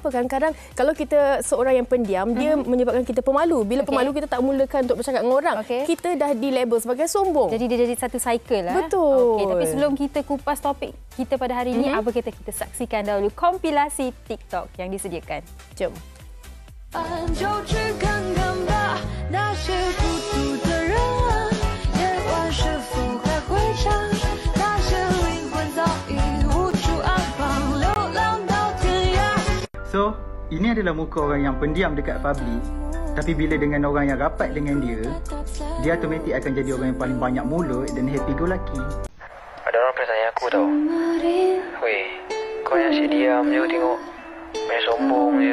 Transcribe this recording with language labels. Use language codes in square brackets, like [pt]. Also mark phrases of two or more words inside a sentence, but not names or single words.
[ms] Kadang-kadang kalau kita seorang yang pendiam, dia menyebabkan kita pemalu. Bila pemalu kita tak mulakan untuk bercakap dengan orang, kita dah dilabel sebagai sombong. Jadi dia jadi satu cycle lah. Betul. Okey, tapi sebelum kita kupas topik kita pada hari ini, apa kita saksikan dahulu kompilasi TikTok yang disediakan. Jom. [zh] 就只看看吧，那些孤独的人啊，夜晚是否还会想那些灵魂早已无处安放，流浪到天涯。 [ms] So, ini adalah muka orang yang pendiam dekat public. Tapi bila dengan orang yang rapat dengan dia automatik akan jadi orang yang paling banyak mulut dan [en] happy go lucky. [ms] Ada orang pernah tanya aku tau, weh, kau yang asyik diam je tengok, main sombong je.